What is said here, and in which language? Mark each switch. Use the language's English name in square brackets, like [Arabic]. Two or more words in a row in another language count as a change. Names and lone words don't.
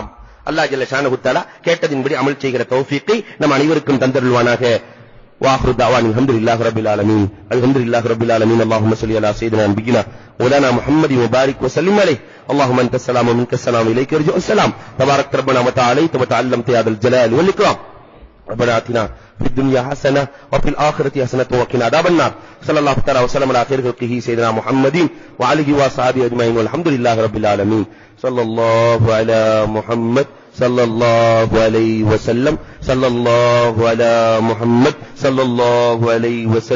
[Arabic] الله جل شأنه تعالى [Tamil] கேட்டதின்படி அமல் செய்கிற தௌஃபீக்கை நம் அனைவருக்கும் தந்தருள்வானாக. [Arabic] وآخر دعوانا الحمد لله رب العالمين. الحمد لله رب العالمين. اللهم صل على سيدنا نبينا مولانا محمد وبارك وسلم عليه. اللهم أنت السلام منك السلام إليك يرجع السلام تبارك ربنا و تعاليت و تعلمت يا ذا الجلال والإكرام. ربنا آتنا في الدنيا حسنة وفي الآخرة حسنة وقنا عذاب النار. صلى الله تعالى وسلم على خير خلقه سيدنا محمد وعلى آله وصحبه أجمعين والحمد لله رب العالمين. صلى الله على محمد صلى الله عليه وسلم. صلى الله على محمد صلى الله عليه وسلم.